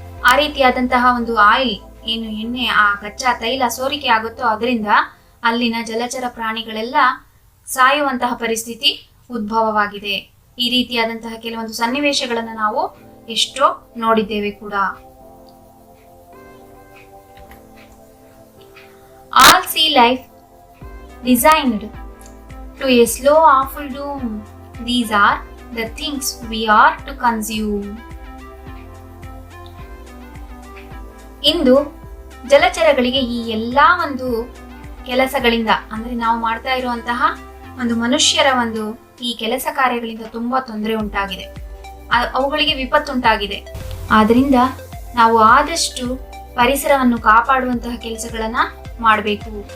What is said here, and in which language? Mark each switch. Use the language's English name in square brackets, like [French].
[Kannada] ಆ ರೀತಿಯಾದಂತಹ ಒಂದು ಆಯಿಲ್ ಏನು ಎಣ್ಣೆ, ಆ ಕಚ್ಚಾ ತೈಲ ಸೋರಿಕೆ ಆಗುತ್ತೋ ಅದರಿಂದ ಅಲ್ಲಿನ ಜಲಚರ ಪ್ರಾಣಿಗಳೆಲ್ಲ ಸಾಯುವಂತಹ ಪರಿಸ್ಥಿತಿ ಉದ್ಭವವಾಗಿದೆ. ಈ ರೀತಿಯಾದಂತಹ ಕೆಲವೊಂದು ಸನ್ನಿವೇಶಗಳನ್ನ ನಾವು ಎಷ್ಟೋ ನೋಡಿದ್ದೇವೆ ಕೂಡ. [English] All sea life designed to a slow awful doom. These are the things we are to consume. [Kannada] ಇಂದು ಜಲಚರಗಳಿಗೆ ಈ ಎಲ್ಲಾ ಒಂದು ಕೆಲಸಗಳಿಂದ, ಅಂದ್ರೆ ನಾವು ಮಾಡ್ತಾ ಇರುವಂತಹ ಒಂದು ಮನುಷ್ಯರ ಒಂದು ಈ ಕೆಲಸ ಕಾರ್ಯಗಳಿಂದ ತುಂಬಾ ತೊಂದರೆ ಉಂಟಾಗಿದೆ, ಅವುಗಳಿಗೆ ವಿಪತ್ತುಂಟಾಗಿದೆ. ಆದ್ರಿಂದ ನಾವು ಆದಷ್ಟು ಪರಿಸರವನ್ನು ಕಾಪಾಡುವಂತಹ ಕೆಲಸಗಳನ್ನ ಮಾಡಬೇಕು.